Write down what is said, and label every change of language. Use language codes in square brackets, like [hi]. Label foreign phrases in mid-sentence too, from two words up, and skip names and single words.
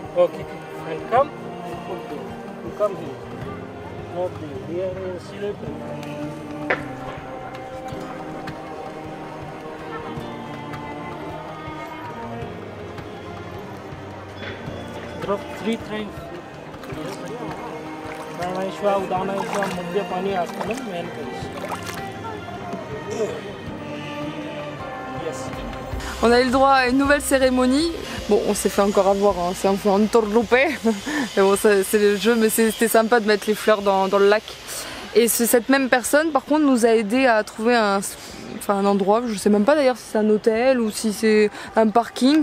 [en] Okay. And come, you come here. Not there. Here is slippery. Drop 3 times. प्राणायाम उदानायाम मध्य पानी आसनं मेन करिस. Yes. [fr] On a eu le droit à une nouvelle cérémonie. Bon, on s'est fait encore avoir, hein. C'est un peu entourloupé. Mais bon, c'est le jeu, mais c'était sympa de mettre les fleurs dans le lac. Et cette même personne par contre nous a aidé à trouver un endroit, je sais même pas d'ailleurs si c'est un hôtel ou si c'est un parking.